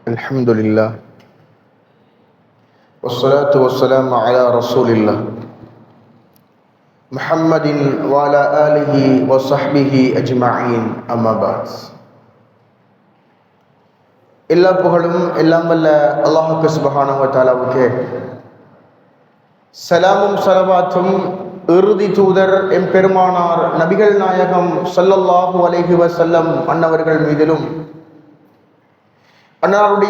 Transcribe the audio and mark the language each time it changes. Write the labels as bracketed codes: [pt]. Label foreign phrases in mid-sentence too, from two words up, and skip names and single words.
[ar] الحمد لله والصلاة والسلام على رسول الله محمد وعلى آله وصحبه أجمعين أما بعد. [ta] எல்லா புகழும் எல்லாம் வல்ல அல்லாஹ் [ar] سبحانه وتعالى, [ta] சலாமும் ஸலவாத்தும் இறுதி தூதர் எம்பெருமானார் நபிகள் நாயகம் [ar] صلى الله عليه وسلم [ta] அன்னவர்கள் மீதிலும், அன்னாருடைய